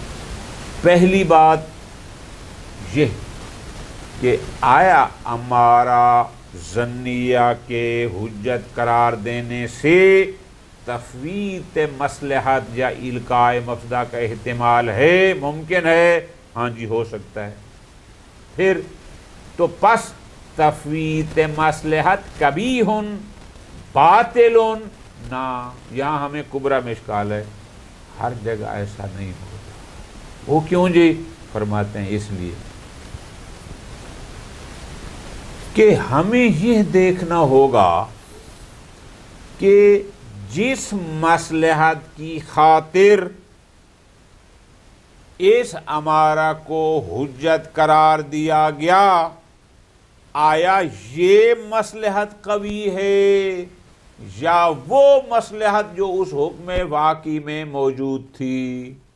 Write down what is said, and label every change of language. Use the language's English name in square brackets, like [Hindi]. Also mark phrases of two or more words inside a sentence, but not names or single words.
[Urdu] پہلی بات یہ کہ آیا ہمارا ظنیہ کے حجت قرار دینے سے تفویت مصلحت یا القاء مفسدہ کا احتمال ہے؟ ممکن ہے؟ ہاں جی ہو سکتا ہے۔ پھر تو پس تفویت مصلحت قبیح باطل، نہ، یہاں ہمیں کبریٰ میں اشکال ہے، ہر جگہ ایسا نہیں ہوتا۔ وہ کیوں جی؟ فرماتے ہیں اس لیے کہ ہمیں یہ دیکھنا ہوگا کہ جس مصلحت کی خاطر اس امارہ کو حجت قرار دیا گیا، آیا یہ مصلحت قوی ہے یا وہ مصلحت جو اس حکم واقعی میں موجود تھی.